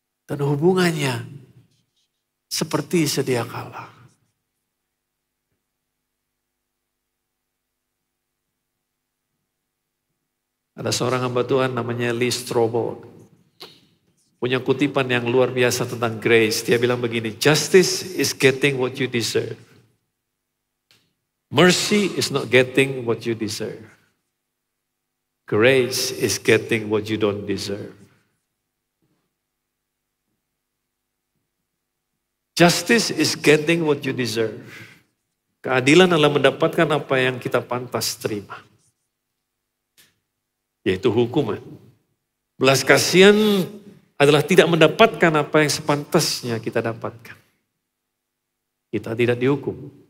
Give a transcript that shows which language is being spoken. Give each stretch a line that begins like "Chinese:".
Indonesian: Dan hubungannya seperti sedia kala. Ada seorang hamba Tuhan namanya Lee Strobel. Punya kutipan yang luar biasa tentang grace. Dia bilang begini,
English: justice is getting what you deserve. Mercy is not getting what you deserve. Grace is getting what you don't deserve. Justice is getting what you deserve.
Indonesian: Keadilan adalah mendapatkan apa yang kita pantas terima. Yaitu hukuman. Belas kasihan adalah tidak mendapatkan apa yang sepantasnya kita dapatkan. Kita tidak dihukum.